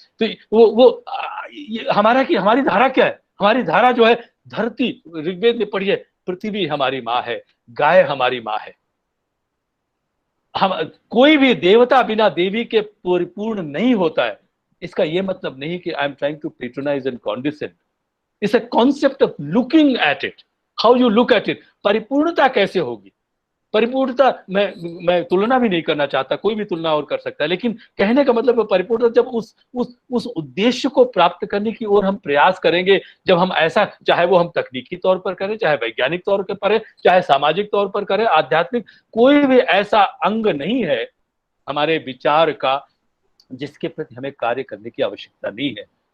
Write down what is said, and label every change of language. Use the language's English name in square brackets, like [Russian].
[Hindi] तो हमारी धारा क्या है? हमारी धारा जो है, धरती, ऋग्वेद में पढ़िए, पृथ्वी हमारी माँ है, गाय हमारी माँ है। हम कोई भी देवता बिना देवी के परिपूर्ण नहीं होता है। इसका यह मतलब नहीं कि [English] I am trying to patronise and condescend. It's a concept of looking at it, how you look at it. [Hindi] परिपूर्णता कैसे होगी? परिपूर्णता मैं तुलना भी नहीं करना चाहता, कोई भी तुलना और कर सकता है, लेकिन कहने का मतलब है परिपूर्णता जब उस उद्देश्य को प्राप्त करने की ओर हम प्रयास करेंगे, जब हम ऐसा, चाहे वो हम तकनीकी तौर पर करें, चाहे वैज्ञानिक तौर पर करें, चाहे सामाजिक तौर पर करें, आध्यात्मिक, कोई भी ऐसा अंग नहीं है हमारे विचार का जिसके प्रति हमें कार्य करने की आवश्यकता नहीं है।